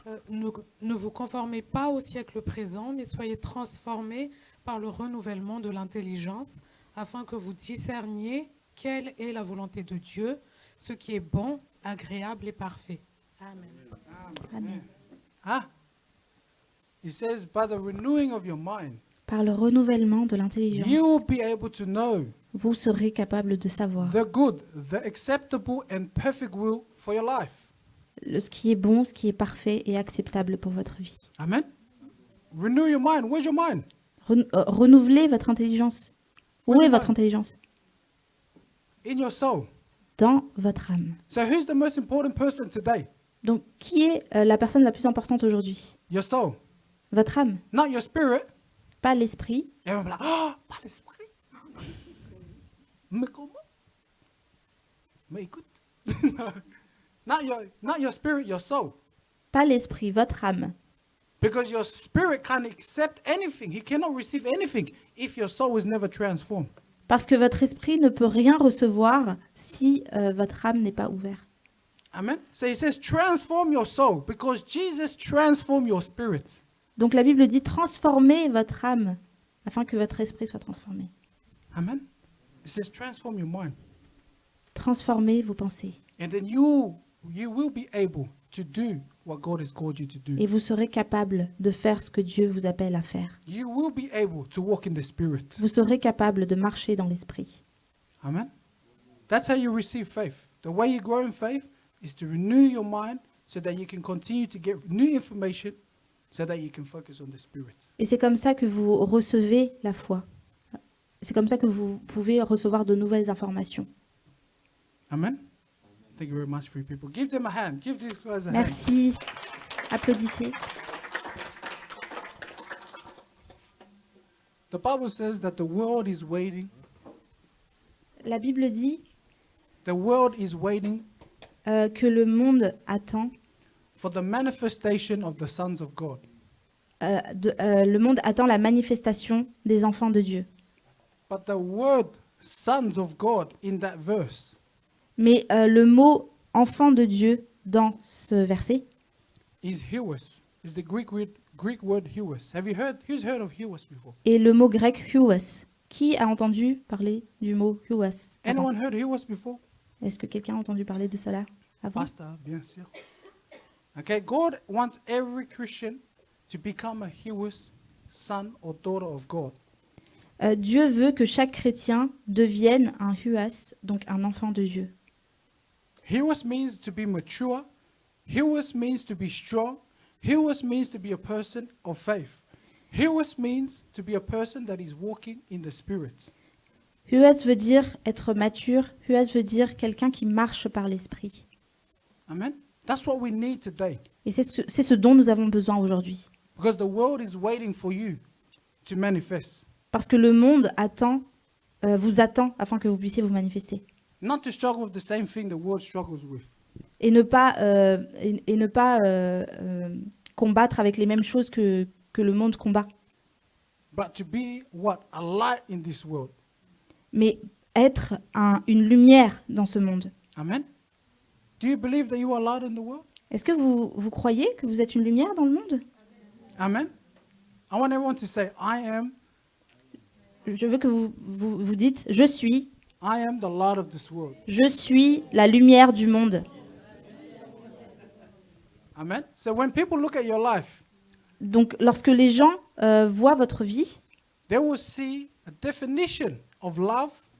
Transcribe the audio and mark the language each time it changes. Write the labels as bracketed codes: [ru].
[fr] Ne vous conformez pas au siècle présent, mais soyez transformés par le renouvellement de l'intelligence, afin que vous discerniez quelle est la volonté de Dieu, ce qui est bon, agréable et parfait. Amen. Amen. [en] Huh? It says, by the renewing of your mind, [fr] Par le renouvellement de [en] you will [fr] l'intelligence, [en] be able to know [fr] vous serez capable de savoir [en] the good, the acceptable and perfect will for your life. [fr] ce qui est bon, ce qui est parfait et acceptable pour votre vie. [en] Amen. Renew your mind. Where's your mind? [fr] Renouvelez votre intelligence. Où Oui, est oui. votre intelligence? [en] In your soul. [fr] Dans votre âme. [en] So who's the most important person today? [fr] Donc, qui est la personne la plus importante aujourd'hui? [en] Your soul. [fr] Votre âme, [en] Not your spirit. [fr] pas l'esprit. [en] Everyone be like, oh, [fr] pas l'esprit. Mais comment? Mais écoute. [en] Not your spirit, your soul. [fr] Pas l'esprit, votre âme. [en] Because your spirit can't accept anything. He cannot receive anything if your soul is never transformed. [fr] Parce que votre esprit ne peut rien recevoir si votre âme n'est pas ouverte. Amen. [en] So he says, transform your soul because Jesus transformed your spirit. [fr] Donc la Bible dit transformez votre âme afin que votre esprit soit transformé. Amen. [en] It says, transform your mind. [fr] Transformez vos pensées. [en] And then you will be able to do what God has called you to do. [fr] Et vous serez capable de faire ce que Dieu vous appelle à faire. [en] You will be able to walk in the Spirit. [fr] Vous serez capable de marcher dans l'esprit. Amen. [en] That's how you receive faith. The way you grow in faith is to renew your mind so that you can continue to get new information so that you can focus on the Spirit. [fr] Et c'est comme ça que vous recevez la foi. C'est comme ça que vous pouvez recevoir de nouvelles informations. Amen. [en] Thank you very much for you people. Give them a hand. Give these guys a hand. [fr] Merci. Applaudissez. [en] The Bible says that the world is waiting. [fr] La Bible dit [en] The world is waiting [fr] que le monde attend, [en] for the manifestation of the sons of God. [fr] le monde attend la manifestation des enfants de Dieu. [en] But the word sons of God in that verse [fr] Mais le mot enfant de Dieu dans ce verset, [en] is huos. Is the Greek word huos. Who's heard of huos before? [fr] est le mot grec huos. Qui a entendu parler du mot huos avant? [en] Anyone heard huos before? [fr] Est-ce que quelqu'un a entendu parler de cela avant? Pastor, bien sûr. [en] Okay, God wants every Christian to become a huos son or daughter of God. [fr] Dieu veut que chaque chrétien devienne un huas, donc un enfant de Dieu. [en] Huos means to be mature. Huos means to be strong. Huos means to be a person of faith. Huos means to be a person that is walking in the Spirit. [fr] Huas veut dire être mature. Huas veut dire quelqu'un qui marche par l'esprit. Amen. [en] That's what we need today. [fr] Et c'est ce dont nous avons besoin aujourd'hui. [en] Because the world is waiting for you to manifest. [fr] Parce que le monde vous attend afin que vous puissiez vous manifester. [en] Not to struggle with the same thing the world struggles with. [fr] Et ne pas, combattre avec les mêmes choses que le monde combat. [en] But to be what? A light in this world. [fr] Mais être une lumière dans ce monde. Amen. [en] Do you believe that you are light in the world? [fr] Est-ce que vous croyez que vous êtes une lumière dans le monde? Amen. [en] I want everyone to say, I am [fr] Je veux que vous dites, je suis [en] the light of this world. [fr] la lumière du monde. Amen. [en] So when people look at your life, [fr] Donc, lorsque les gens voient votre vie, [en] they will see a definition of love,